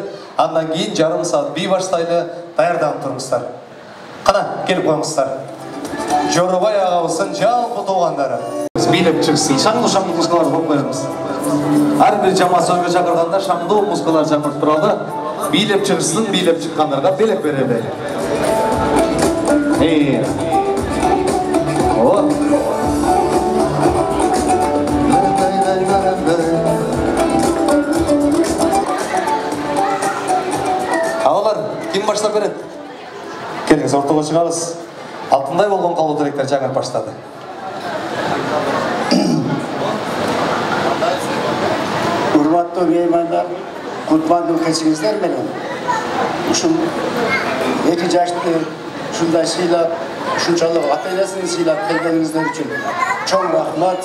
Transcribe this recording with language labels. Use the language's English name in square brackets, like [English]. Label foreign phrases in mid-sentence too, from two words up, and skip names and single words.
[Kyrgyz] Андан кийин жарым саат бий баштайлы, даярданып туруңуздар. Кана, келип коюңуздар. Жоробай агабыздын жалпы туугандары. Бийлеп чыксын, шаңдуу музыкалар коюп коебуз. Ар бир жамаат сөзгө чакырганда шаңдуу музыкалар чакырып туралы. Бийлеп чыксын, бийлеп чыккандарга белек берели. Агалар, ким баштап berет? Келиңиз, ортого чыгабыз. Алтындай болгон калуу тилектер жаңы баштады. Урматтуу меймандар, кутмандуу кечиңиздер менен ушул 2 жашты ушундай сыйлап, ушунчалык ата-энесин сыйлап келгениңиздер үчүн чоң рахмат.